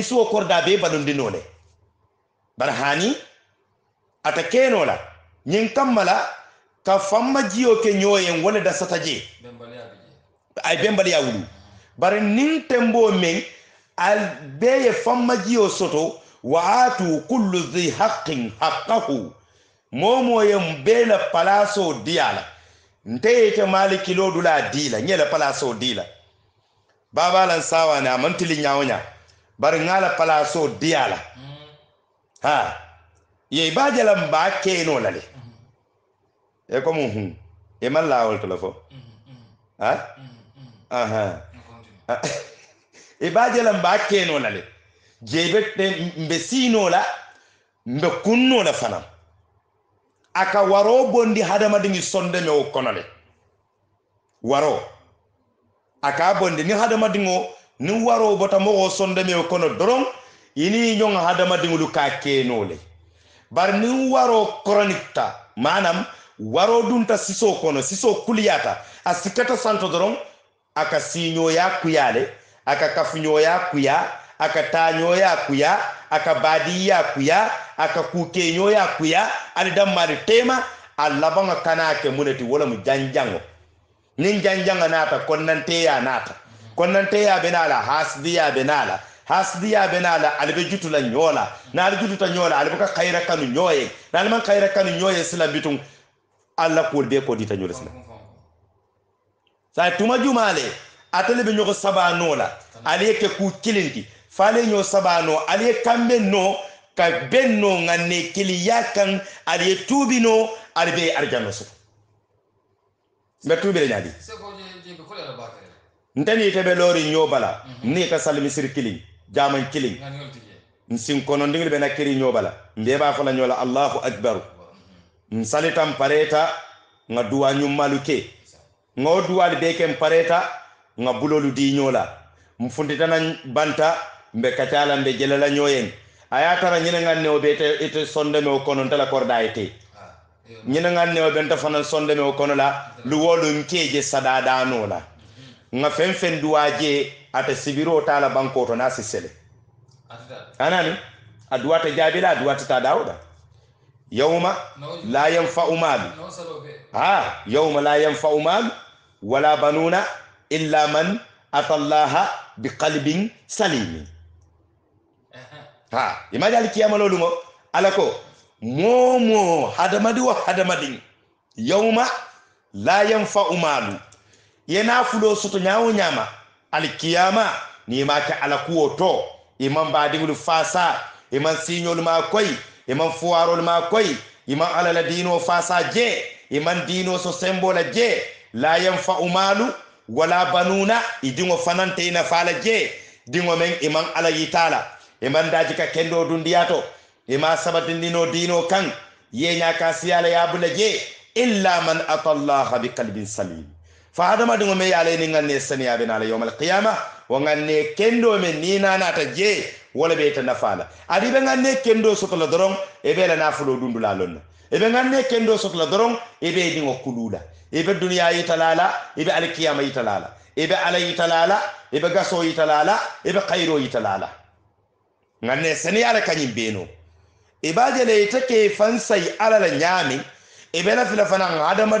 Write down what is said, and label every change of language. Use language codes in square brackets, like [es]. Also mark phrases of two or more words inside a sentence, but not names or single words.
[man] suwo korda be balundinole barhani atakeno la nyin kammala ka famma jiyo ke nyoyen wala da sataje ay bembali ya wulu bar nin tembo men al beye famma jiyo soto wa [ar] أعطوا كل ذي حق حقه [man] momo yem bela palaso diala nteyete maliki lodula dila nyela palaso dila baba lan sawa na mantili nyawonya bar ngala palaso diala ha ye bajalam ba keno lale e ko mun e man lawol telefo ha aha e bajalam ba keno lale jebette mbe sino la mbe kunno la fanam aka waro bondi hadama dingi sonde me o konole waro aka bondi ni hadama dingo ni waro bota mo sonde me o kono doron ini nyong hadama dingulu ka kenole bar ni waro kronikta manam waro dunta siso kono siso kuliyata asikata santo doron aka sinyo ya kuyale aka kafunyo ya kuya aka tanyo ya kuya aka badi ya kuya aka kukenyo ya kuya ali dammari tema allabanga kanake muneti wala mu janjango nin janjanga nata konnante ya benala hasdiya benala albe jutula nyola na albe jututa nyola albe ka khayra kanu nyoye na man khayra kanu nyoye sila bitum alla ko be ko dita nyola sila sa tuma jumale atale be nyoko sabano la aliyeke ku kilinti fale nyo sabano aliye kambe no ka benno nganne kili yakan aliye tubino albe arjano so be tubile nyadi ntani tebe lori nyobala ni ka salmi sir kilin jaman kilin nsin kono ndingil be nakiri nyobala mbeba fala nyola [ar] الله أكبر [man] nsalitam pareta nga duwa nyumaluke ngo duwa be kem pareta nga bulolu di nyola mfunditana banta mbe kacala mbe jelala nyoyen ayatara nyina nganne obete ite sonde me kono ndala korda ite nyina nganne obenta fanan sonde me kono la luwolu nkeje sadada nola nga fen duwaje ata sibiro tala banko to nasi sele anani aduwata jabila aduwata ta dauda [ar] يوم لا ينفع مال يوم لا ينفع مال ولا بنون إلا من أتى الله بقلب سليم [man] ha imajal kiyama lolu ngo alako momo hadamadi wa hadamadin [ar] يوم لا ينفع مال [man] yena fulo soto nyaawo nyama al kiyama ni ma ka ala kuwo to imam badingul fasa imam signol ma koy imam fuwarol ma koy imam ala la dino fasa je imam dino so sembola je [ar] لا ينفع مال ولا بنون [man] idingo fanante ina fala je dingo men imam ala yitala imam daji ka kendo dundiyato ima sabatindino dino kan yenya ka siyala yabula je [ar] إلا من أتى الله بقلب سليم [man] fa hadama dingo me yale ni nganne saniya bina [ar] لا يوم القيامة [man] wa nganne kendo men ni nata je wala be ta nafala adi be nganne kendo sotola doron e be la nafulo dundula lonna e be nganne kendo sotola doron e be dingo kulula e be duniya yitalala e be alkiyama yitalala e be ala yitalala e be gaso yitalala e be khayro yitalala nganne saniya la kanyim beno e bajele take fansai ala la nyami e be la fila fanan adama